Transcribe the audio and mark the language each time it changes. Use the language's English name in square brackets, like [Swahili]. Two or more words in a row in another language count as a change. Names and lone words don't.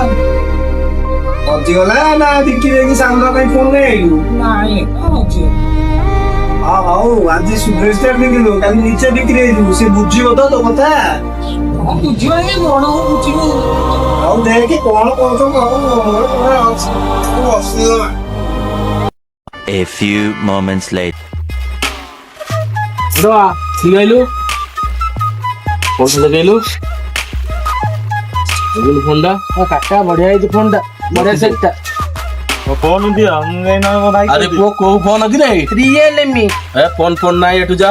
[Odia] ହଜିଗଲା ନା ବିକି ଦେଇକି ସାଙ୍ଗ ପାଇଁ ଫୋନ ନେଇ ଆଇଲୁ? ନାଇଁ ହଜିଗଲା। ହଁ ହଉ, ଆଜି ସୁଭେଷ୍ଟ ବିକିଲୁ, କାଲି ନିଚେ ବିକ୍ରି ହେଇଯିବୁ। ସେ ବୁଝିବ ତ ତୋ କଥା? ହଁ ବୁଝିବ, ଏ ବଡ ହଉ ବୁଝିବ। ହଉ ଦେଖେ କଣ କହୁଛ ଅସୁବିଧା। [English] A few moments later. [Odia] ଲଗେଇଲୁ ଫୋନଟା। କାକା ବଢିଆ ହେଇଛି ଫୋନଟା, ବଢିଆ ସେଟଟା। ଫୋନ ଦିଅ, ମୁଁ ଏଇନା ମୋ ଭାଇ। ଆରେ ପୁଅ କୋଉ ଫୋନ କିରେ? ରିଏଲମି। ଏ ଫୋନ ନାହିଁ, ଏଠୁ ଯା।